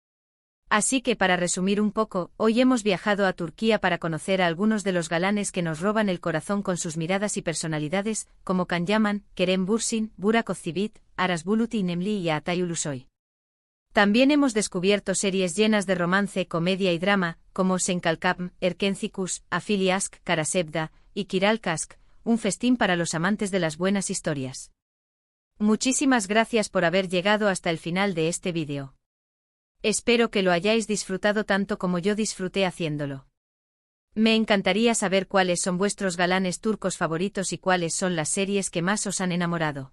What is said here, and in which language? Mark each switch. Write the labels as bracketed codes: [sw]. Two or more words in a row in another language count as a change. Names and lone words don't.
[es] Así que para resumir un poco, hoy hemos viajado a Turquía para conocer a algunos de los galanes que nos roban el corazón con sus miradas y personalidades, como Can Yaman, Kerem Bürsin, Burak Özçivit, Aras Bulut y Nemli y Atay Ulusoy. También hemos descubierto series llenas de romance, comedia y drama, como Senkalkapm, Erkenci-Kuş, Afili Aşk, Kara Sevda y Kiral Kask, un festín para los amantes de las buenas historias. Muchísimas gracias por haber llegado hasta el final de este vídeo. Espero que lo hayáis disfrutado tanto como yo disfruté haciéndolo. Me encantaría saber cuáles son vuestros galanes turcos favoritos y cuáles son las series que más os han enamorado.